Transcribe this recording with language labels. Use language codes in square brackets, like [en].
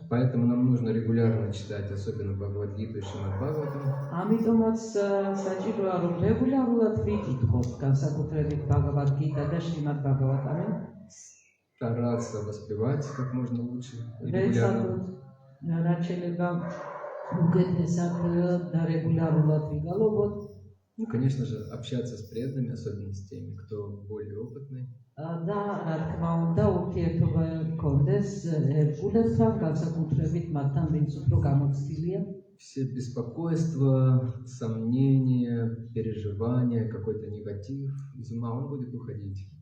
[ru] Поэтому нам нужно регулярно читать, особенно Бхагавад-гиту и Шримад-Бхагаватам. [ka] ამიტომაც საჭიროა რომ რეგულარულად ვიკითხოთ განსაკუთრებით Bhagavad-gita და Shrimad-Bhagavatam. [ru] Стараться воспевать как можно лучше и регулярно. [ka] რაც შეიძლება უკეთესად და რეგულარულად ვიგალობოთ. [ru] Ну, конечно же, общаться с преданными, особенно с теми, кто более опытный. [ka] და რა თქმა უნდა ურთიერთობა გქონდეს ერთგულებთან, განსაკუთრებით მათთან, ვინც უფრო გამოცდილია. [ru] Все беспокойства, сомнения, переживания, какой-то негатив из ума, он будет уходить.